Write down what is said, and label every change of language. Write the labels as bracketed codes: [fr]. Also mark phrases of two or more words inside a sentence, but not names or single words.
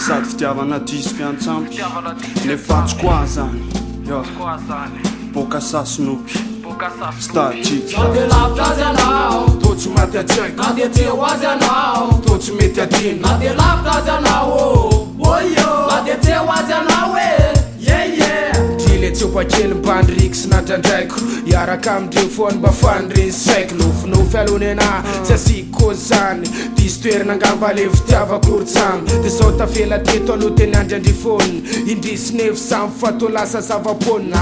[mg] Sady fitiavana diso fiantsampy. Fitiavana diso Nefa tsy fiantsampy. koa zany. Yo. Koa zany. Boka Sasinoky. Boka Sasinoky. Statique. Na dia lavitra azy ianao, toa tsy maty an-tsaiko. na dia tsy eo azy ianao, toa tsy mety adino. na dia lavitra azy ianao, oh, oh, yo. Na dia tsy eo azy ianao, eh. [en] Yeah, yeah. [mg] Drile tsopa kely mba niriko sy natrandraiko. Hiaraka amindreo foana mba fandre saiko. Nofinofy alony anahy, tsy asiko koa zany. Diso toerana angamba le fitiavako ro tsamo. Dia sao tafela teto aloha teny andry andry foana. Indrisy nefy samy fa toa lasa zava-ponina.